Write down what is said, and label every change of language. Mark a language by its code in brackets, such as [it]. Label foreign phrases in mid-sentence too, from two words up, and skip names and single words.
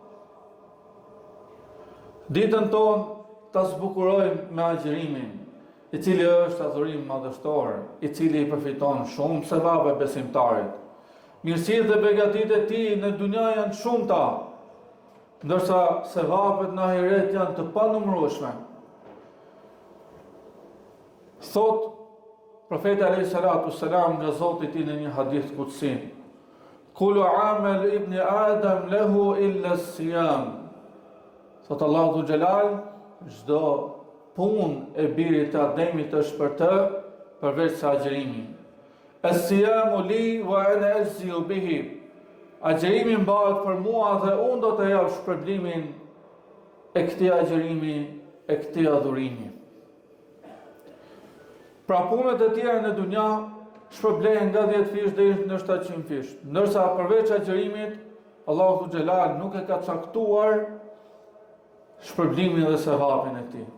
[sq] Ditën tonë ta zbukurojmë me agjërimin, i cili është adhurim madhështor, i cili i përfiton shumë sevape besimtarit. Mirësitë dhe begatitë e tij në dunja janë shumëta, ndërsa sevapet në ahiret janë të panumërueshme. Thot profeti [ar] عليه الصلاة والسلام [sq] nga Zoti i tij në një [ar] حديث قدسي: "كل عمل ابن آدم له إلا الصيام." [sq] Thot Allahu Xhelal, çdo punë e birit të Ademit është për të, përveç se agjërimi. [ar] "الصيام لي وأنا أجزي به." [sq] Agjerimi mbahet për mua dhe unë do të jap shpërblimin e këtij agjerimi, e këtij adhurimi. Pra punët e tjera në dunja shpërblehen nga 10 fish deri në 700 fish. Ndërsa përveç agjerimit, Allahu Xhelal nuk e ka caktuar shpërblimin dhe sevapin e tij.